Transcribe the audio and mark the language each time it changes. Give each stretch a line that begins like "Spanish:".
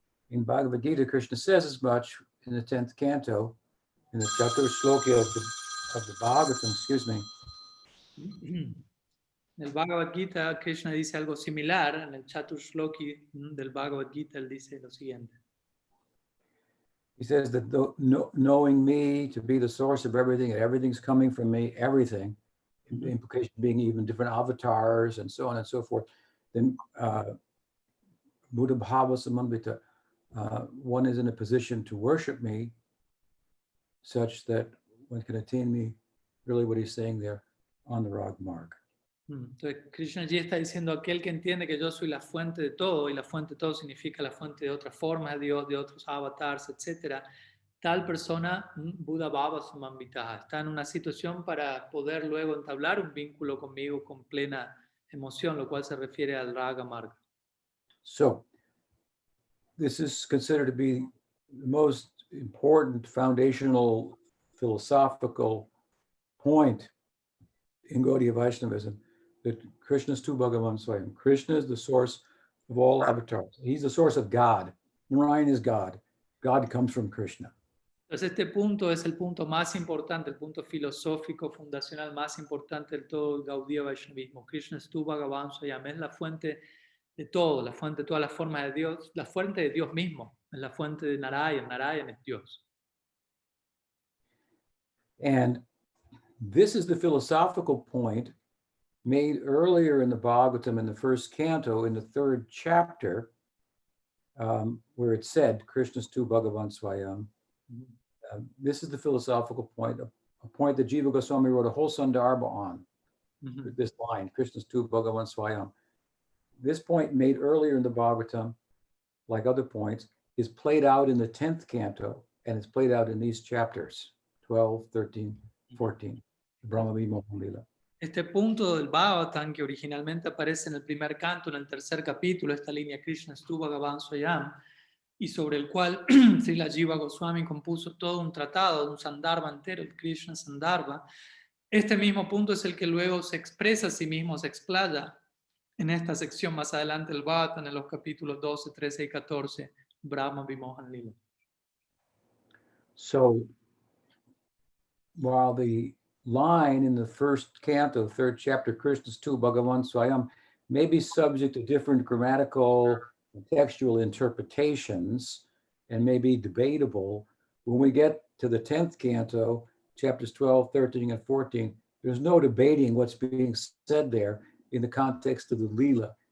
English: In Bhagavad Gita, Krishna says as much in the 10th canto, in the Chatur Shloki of the Bhagavatam, excuse me.
Spanish: En el Bhagavad Gita, Krishna dice algo similar. En el Chatur Shloki del Bhagavad Gita, él dice lo siguiente.
English: He says that knowing me to be the source of everything, and everything's coming from me, everything, the implication being even different avatars and so on and so forth, then Buddha Bhava Samambita, one is in a position to worship me such that one can attain me, really what he's saying there, on the Rag Marg.
Spanish: Entonces, Krishna allí está diciendo aquel que entiende que yo soy la fuente de todo, y la fuente de todo significa la fuente de otras formas de Dios, de otros avatars, etc. Tal persona, Buddha Bhava Samambitaha, está en una situación para poder luego entablar un vínculo conmigo con plena emoción, lo cual se refiere al Raga Marga.
English: So, this is considered to be the most important foundational philosophical point in Gaudiya Vaishnavism that Krishna's tu Bhagavan Swayam. Krishna is the source of all avatars. He's the source of God. Narayan is God. God comes from Krishna.
Spanish: Entonces este punto es el punto más importante, el punto filosófico fundacional más importante de todo el Gaudiya Vaishnavismo. Krishna es tu Bhagavan Swayam, es la fuente de todo, la fuente de todas las formas de Dios, la fuente de Dios mismo, es la fuente de Narayan, Narayan es Dios.
English: And this is the philosophical point made earlier in the Bhagavatam in the first canto, in the third chapter, where it said, Krishna's tu Bhagavan Swayam. This is the philosophical point, a point that Jiva Goswami wrote a whole Sandarbha on, this line, Krishna's tu Bhagavan Swayam. This point made earlier in the Bhagavatam, like other points, is played out in the 10th canto, and it's played out in these chapters, 12, 13, 14, Brahma Vimohan Lila.
Spanish: Este punto del Bhagavatam, que originalmente aparece en el primer canto, en el tercer capítulo, esta línea Krishna Stu Bhagavan Swayam, y sobre el cual Srila Jiva Goswami compuso todo un tratado, un Sandarbha entero, el Krishna Sandarbha. Este mismo punto es el que luego se expresa a sí mismo, se explaya en esta sección más adelante del Bhagavatam, en los capítulos 12, 13 y 14, Brahma Vimohan Lila.
English: So, while the line in the first canto, third chapter, Krishna's tu Bhagavan Swayam, may be subject to different grammatical and textual interpretations and may be debatable, when we get to the 10th canto, chapters 12, 13, and 14, there's no debating what's being said there in the context of the Leela.